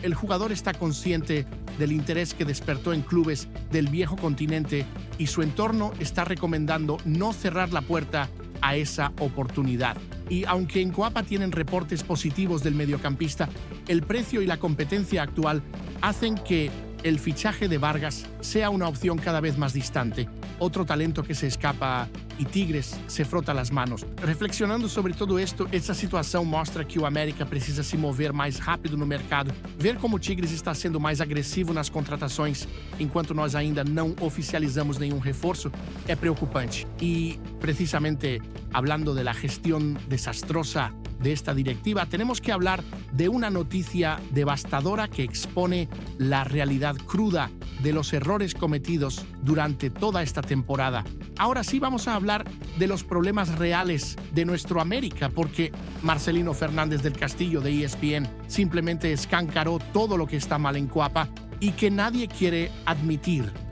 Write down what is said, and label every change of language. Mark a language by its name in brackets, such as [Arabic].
[Spanish] El jugador está consciente del interés que despertó en clubes del viejo continente y su entorno está recomendando no cerrar la puerta a esa oportunidad. Y aunque en Coapa tienen reportes positivos del mediocampista, el precio y la competencia actual hacen que el fichaje de Vargas sea una opción cada vez más distante. Otro talento que se escapa e Tigres se frota las manos. Reflexionando sobre todo esto, [Portuguese] essa situação mostra que o América precisa se mover mais rápido no mercado. Ver como o Tigres está sendo mais agressivo nas contratações, enquanto nós ainda não oficializamos nenhum reforço, é preocupante. [Spanish] Y precisamente hablando de la gestión desastrosa de esta directiva, tenemos que hablar de una noticia devastadora que expone la realidad cruda de los errores cometidos durante toda esta temporada. Ahora sí vamos a hablar de los problemas reales de nuestro América, porque Marcelino Fernández del Castillo de ESPN simplemente escancaró todo lo que está mal en Coapa y que nadie quiere admitir.